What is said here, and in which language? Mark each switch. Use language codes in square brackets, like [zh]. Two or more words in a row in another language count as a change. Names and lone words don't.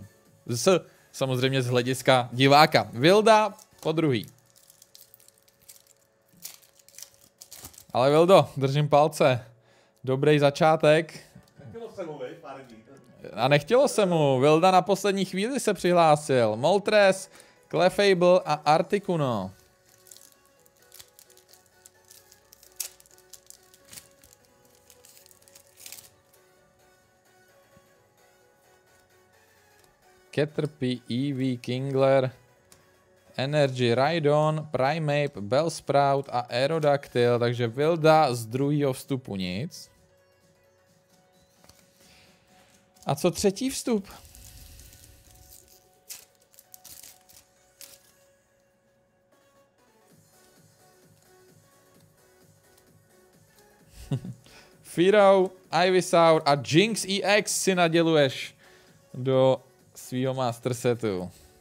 [cs] Samozřejmě z hlediska diváka. Vilda po druhý. Ale Vildo, držím palce. Dobrý začátek. Nechtělo se mu, pár dní. A nechtělo se mu. Vilda na poslední chvíli se přihlásil. Moltres, Clefable a Articuno. Caterpie, Eevee, Kingler, Energy, Rhydon, Primeape, Bellsprout a Aerodactyl, takže Vilda z druhého vstupu nic. A co třetí vstup? Fearow, Ivysaur a Jinx EX si naděluješ do svýho [en] master setu.